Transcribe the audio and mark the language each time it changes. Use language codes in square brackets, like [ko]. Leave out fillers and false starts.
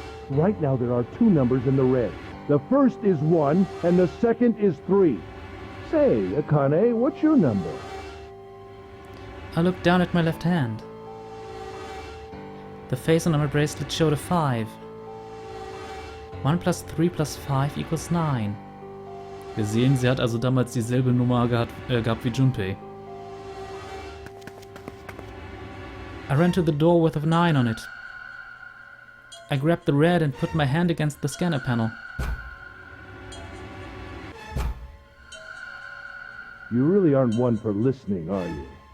[en] Right now there are 2 numbers in the red. The first is 1, and the second is 3. Say, Akane, what's your number? I looked down at my left hand. The face on my bracelet showed a 5. 1 plus 3 plus 5 equals 9. [de] Wir sehen, sie hat also damals dieselbe Nummer gehabt wie Junpei. [en] I ran to the door with a 9 on it. I grabbed the red and put my hand against the scanner panel. You really aren't one for listening, are you?